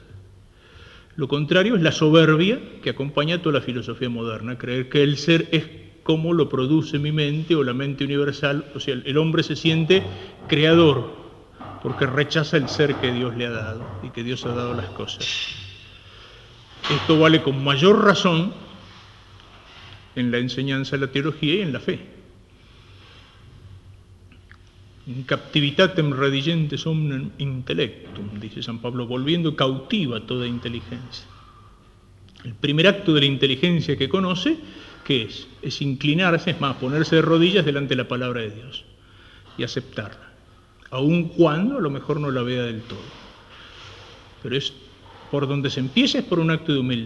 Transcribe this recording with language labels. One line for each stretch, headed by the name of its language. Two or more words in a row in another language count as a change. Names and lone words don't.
Spanish: Lo contrario es la soberbia que acompaña toda la filosofía moderna, creer que el ser es como lo produce mi mente o la mente universal, o sea, el hombre se siente creador porque rechaza el ser que Dios le ha dado y que Dios ha dado las cosas. Esto vale con mayor razón en la enseñanza de la teología y en la fe.
Latin: In captivitatem redigentes omnem intellectum,
Spanish: dice San Pablo, volviendo cautiva toda inteligencia. El primer acto de la inteligencia que conoce, ¿qué es? Es inclinarse, es más, ponerse de rodillas delante de la palabra de Dios y aceptarla, aun cuando a lo mejor no la vea del todo. Pero es por donde se empieza, es por un acto de humildad.